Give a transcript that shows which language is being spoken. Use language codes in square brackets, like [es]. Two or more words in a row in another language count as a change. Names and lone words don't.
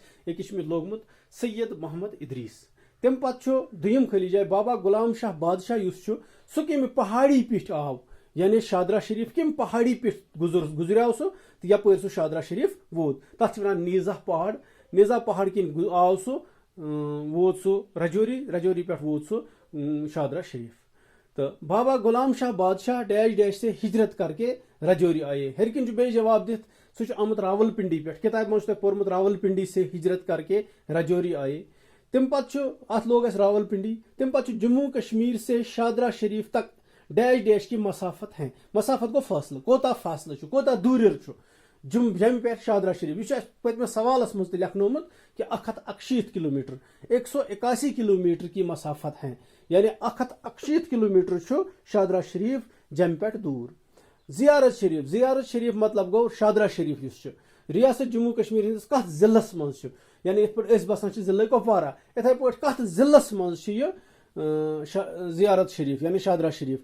[ks] أکِس چھُ مےٚ لوگمُت سید محمد ادریس. تمہِ پتہٕ چھُ دوٚیِم خٲلی جاے, بابا غلام شاہ بادشاہ یُس چھُ سُہ کمہِ پہاڑی پیٚٹھۍ آو, یعنی شادرہ شریف کمہِ پہاڑی پیٚٹھۍ گُزریو سُہ تہٕ یپٲرۍ سُہ شادرہ شریف ووت. تتھ چھِ ونان نیزا پہاڑ. نیزا پہاڑ کِنۍ آو سُہ, ووت سُہ رجوری پٮ۪ٹھ ووت سُہ شادرہ شریف. [ur] تہٕ بابا غلام شاہ بادشاہ [en] dash dash [ur] سے ہجرت کر کے رجوری آئے. [ks] ہیٚرِ کِنۍ چھُ بیٚیہِ جواب دِتھ, سُہ چھُ آمُت راول پنڈی پٮ۪ٹھ. کِتابہِ منٛز چھُ تۄہہِ پوٚرمُت راول پنڈی [ur] سے ہجرت کر کے رجوری آئے. [ks] تمہِ پتہٕ چھُ اتھ لوگ اَسہِ راول پنڈی. تمہِ پتہٕ چھُ [ur] جموں کشمیر سے شادرہ شریف تک [en] dash dash [ur] کی مسافت ہیں. [ks] مسافت گوٚو فٲصلہٕ, کوتاہ فاصلہٕ چھُ, کوتاہ دوٗرِر چھُ جمہِ پٮ۪ٹھ شادرہ شریف. یہِ چھُ اَسہِ پٔتمِس سوالس منٛز تہِ لیکھنومُت کہِ 161 کلوٗمیٹر, 181 کلوٗمیٹر [ur] کی مسافت ہیں, [ks] یعنی 161 کلوٗمیٹر چھُ شادرہ شریف جمہِ پٮ۪ٹھ دوٗر. زیارت شریف مطلب گوٚو شادرہ شریف یُس چھُ ریاست جموں کشمیر ہٕنٛدِس کتھ ضلعس منٛز چھُ, یعنی یِتھ پٲٹھۍ أسۍ بسان چھِ ضلعے کۄپوارہ, یِتھے پٲٹھۍ کتھ ضلعس منٛز چھُ یہِ زیارت شریف یعنی شادرہ شریف.